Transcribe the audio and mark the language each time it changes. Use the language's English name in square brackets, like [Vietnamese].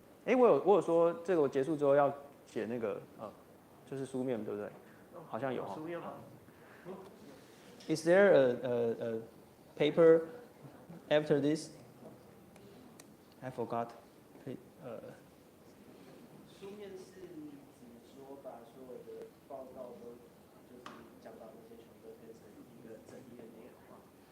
[Chinese] 我有说这个我结束之后要写那个就是书面对不对？好像有哈。书面吗 [English] Is there a paper after this? I forgot. [Chinese] 书面是指说把所有的报告都就是讲到那些全部都变成一个整页内容吗？